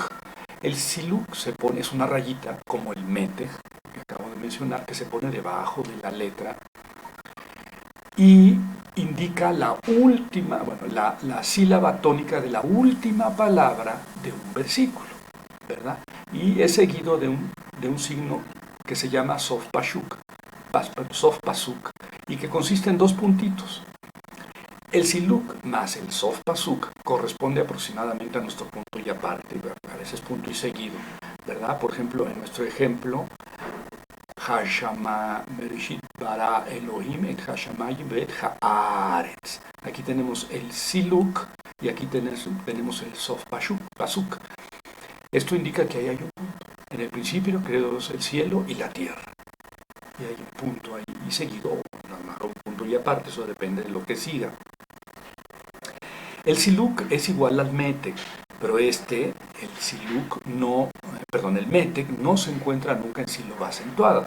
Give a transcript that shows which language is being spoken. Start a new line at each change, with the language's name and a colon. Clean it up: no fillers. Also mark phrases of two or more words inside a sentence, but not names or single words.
Spanish: El siluk es una rayita como el metej, que acabo de mencionar, que se pone debajo de la letra y indica la última, la sílaba tónica de la última palabra de un versículo, ¿verdad? Y es seguido de un signo que se llama
Hebrew: סוף פסוק,
Spanish: y que consiste en dos puntitos. El siluk más el
Hebrew: סוף פסוק
Spanish: corresponde aproximadamente a nuestro punto y aparte, a veces punto y seguido, ¿verdad? Por ejemplo, en nuestro ejemplo,
Hebrew: השמה בראשית ברא אלהים את השמים את הארץ.
Spanish: Aquí tenemos el siluk y aquí tenemos el
Hebrew: סוף פסוק.
Spanish: Esto indica que ahí hay un punto. En el principio creó Dios el cielo y la tierra. Y hay un punto ahí y seguido, un punto y aparte, eso depende de lo que siga. El siluk es igual al metec, pero el metec no se encuentra nunca en sílaba acentuada.